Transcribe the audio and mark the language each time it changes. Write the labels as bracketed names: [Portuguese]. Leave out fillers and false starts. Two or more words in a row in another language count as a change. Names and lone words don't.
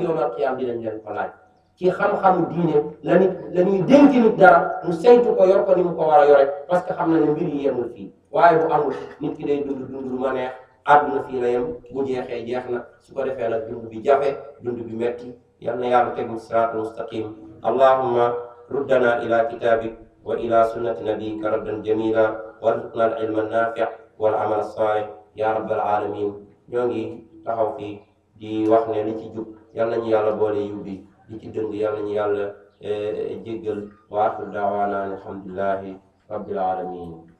[Wolof] yawmal qiyaam dinañ leen ko laaj ci xam-xamu diine la ñuy dénk nit dara mu saytu ko yor ko ni mu ko war a yore [French] parce que [Wolof] xam na ne mbir yi yemul fii waaye bu amul nit ki day dund lu ma neex àdduna fii la yem bu jeexee jeex na su ko defee nag dund bi jafe dund bi metti yal na yàlla teg ñu [Arabic] الصراط المستقيم اللهم ردنا إلى كتابك وإلى سنة نبيك ردا جميلا وارزقنا العلم النافع والعمل الصالح يا رب العالمين [Wolof] ñoo ngi taxaw fii di wax ne li ci jub yal nañu yàlla boole yubbi li ci dëng yal nañu yàlla jéggal [Arabic] وآخر دعوانا الحمد لله رب العالمين.